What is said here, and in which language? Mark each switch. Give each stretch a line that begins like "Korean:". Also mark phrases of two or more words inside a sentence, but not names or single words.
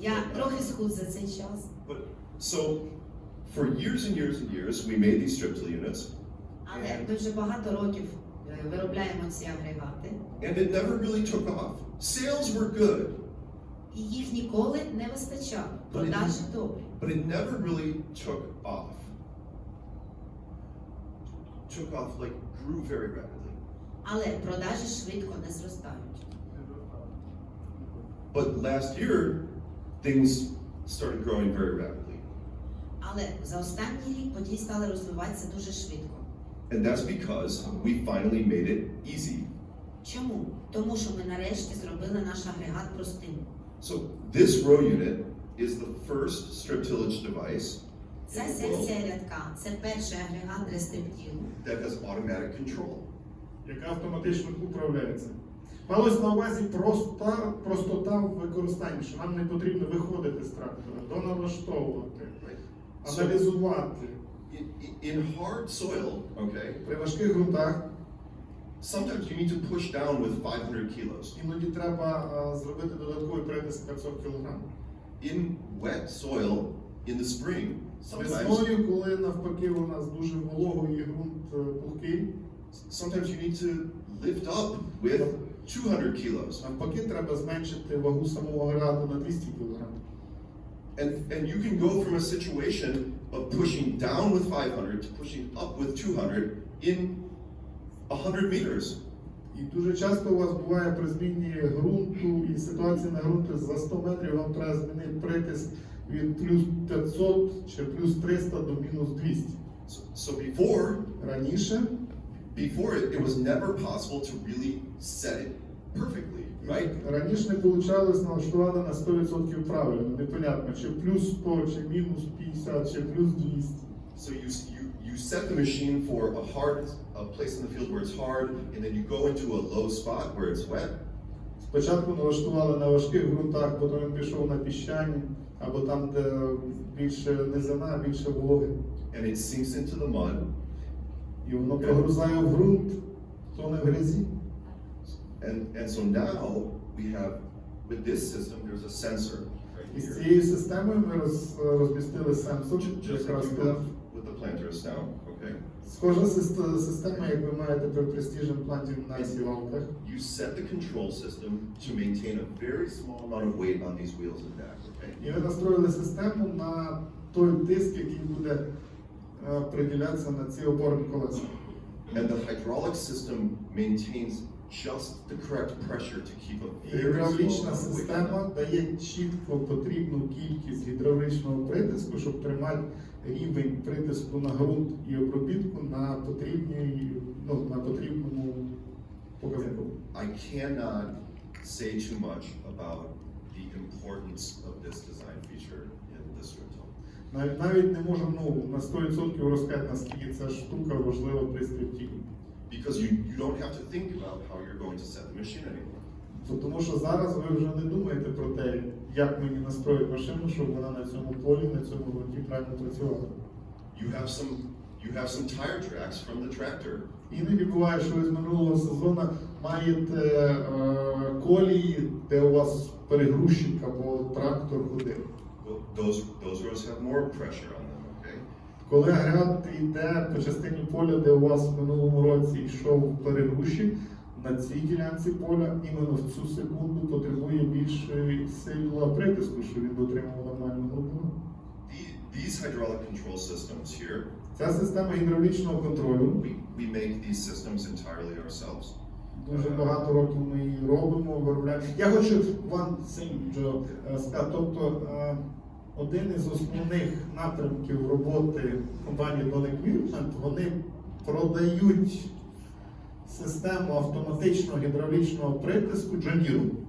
Ukrainian: Я трохи схуд за цей час.
English: But so for years and years and years, we made these strip-till units,
Ukrainian: Але ми вже багато років виробляємо ці агрегати.
English: and it never really took off. Sales were good,
Ukrainian: І їх ніколи не вистачало. Продажі добрі.
English: but it never really took off. Took off, like grew very rapidly.
Ukrainian: Але продажі швидко не зростають.
English: But last year, things started growing very rapidly.
Ukrainian: Але за останній рік події стали розвиватися дуже швидко.
English: And that's because we finally made it easy.
Ukrainian: Чому? Тому що ми нарешті зробили наш агрегат простим.
English: So this row unit is the first strip tillage device
Ukrainian: Ця
English: in the
Ukrainian: секція
English: world
Ukrainian: рядка – це перший агрегат для стриптілу,
English: that has automatic control.
Ukrainian: Яка автоматично управляється. Малось на увазі простота в використанні, що нам не потрібно виходити з трактора, доналаштовувати, аналізувати.
English: In hard soil, okay,
Ukrainian: При важких ґрунтах
English: sometimes you need to push down with 500 kilos.
Ukrainian: іноді треба зробити додатковий притиск 500 кг.
English: In wet soil, in the spring, sometimes
Ukrainian: Весною, коли навпаки у нас дуже вологий і ґрунт пухкий,
English: you need to lift up with 200 kilos.
Ukrainian: навпаки треба зменшити вагу самого агрегату на 200 кг.
English: And you can go from a situation of pushing down with 500 to pushing up with 200 in 100 meters.
Ukrainian: І дуже часто у вас буває при зміні ґрунту і ситуації на ґрунті за 100 метрів вам треба змінити притиск від плюс 500 чи плюс 300 до мінус 200.
English: So before
Ukrainian: Раніше
English: it was never possible to really set it. perfectly, right?
Ukrainian: Раніше не получалось налаштувати на 100% правильно, непонятно, чи плюс 100, чи мінус 50, чи плюс 200.
English: So you set the machine for a place in the field where it's hard, and then you go into a low spot where it's wet.
Ukrainian: Спочатку налаштували на важких ґрунтах, потім він пішов на піщані, або там, де більше низина, більше вологи.
English: And it sinks into the mud.
Ukrainian: І воно прогрузає в ґрунт, то не в грязі.
English: And so now we have, with this system, there's a sensor right
Ukrainian: І з
English: here.
Ukrainian: цією системою ми розмістили сенсор,
English: Just like
Ukrainian: якраз
English: you
Ukrainian: тут.
English: have with the planters now, okay?
Ukrainian: Схожа система, як ви маєте при Precision Planting на сівалках.
English: You set the control system to maintain a very small amount of weight on these wheels and back, okay?
Ukrainian: І ви настроїли систему на той тиск, який буде приділятися на ці опорні колеса.
English: And the hydraulic system maintains just the correct pressure to keep a
Ukrainian: І
English: very small
Ukrainian: гідравлічна
English: amount of weight on
Ukrainian: система
English: them.
Ukrainian: дає чітко потрібну кількість гідравлічного притиску, щоб тримати рівень притиску на ґрунт і обробітку на потрібному показнику.
English: I cannot say too much about the importance of this design feature in this rental.
Ukrainian: Навіть не можемо на 100% розказати, наскільки ця штука важлива при стрільбі.
English: Because you don't have to think about how you're going to set the machine anymore.
Ukrainian: Тому що зараз ви вже не думаєте про те, як мені настроїти машину, щоб вона на цьому полі, на цьому ґрунті правильно працювала.
English: You have some tire tracks from the tractor.
Ukrainian: Іноді буває, що ви з минулого сезону маєте колії, де у вас перегрузчик або трактор ходив.
English: Well, those roads have more pressure on them, okay?
Ukrainian: Коли град йде по частині поля, де у вас в минулому році йшов перегрузчик, на цій ділянці поля іменно в цю секунду потребує більше сильного притиску, щоб він дотримував нормальну глибину.
English: These hydraulic control systems here,
Ukrainian: Ця система гідравлічного контролю,
English: we make these systems entirely ourselves.
Ukrainian: дуже багато років ми її робимо, виробляємо. Я хочу вам цим, Джо, сказати, тобто один із основних напрямків роботи компанії Donbass-UA, вони продають систему автоматичного гідравлічного притиску Джандіру.